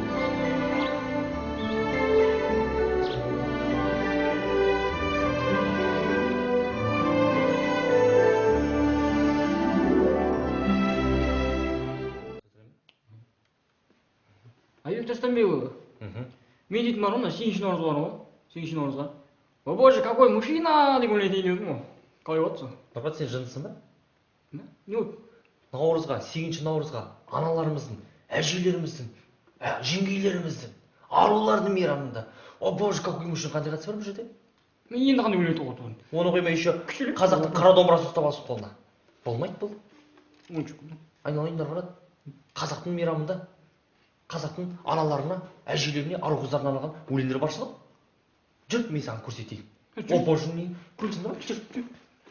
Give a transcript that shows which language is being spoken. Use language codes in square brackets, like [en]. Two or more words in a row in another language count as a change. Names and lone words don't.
[kk] Айып тастанбей. Мен дейтін бар ғой, 8 наурыз бар ғой, 8 наурызға. [ru] О боже, какой мужчина [kk] деген ойлайтын едім ғой. Қалай отырсың? Папа, сен жындысың ба? Не болды? Наурызға, 8 наурызға аналарымыздың, әжелеріміздің, жеңгейлеріміздің, арулардың мейрамында. [ru] О боже, какой мужчина, [kk] қандай қатысы бар бұл жерде? Мен енді қандай ойлайтын отырмын. Оны қоймай еще қазақтың қара домбырасын ұстап алсын қолына. Болмайды бұл. Айналайындар барады. Қазақтың мейрамында, қазақтың аналарына, әжелеріне, ару қыздарына арналған өлеңдер баршылық. Жүр, мен саған көрсетейін. [ru] О боже, [kk] не? Көрсін, жүр.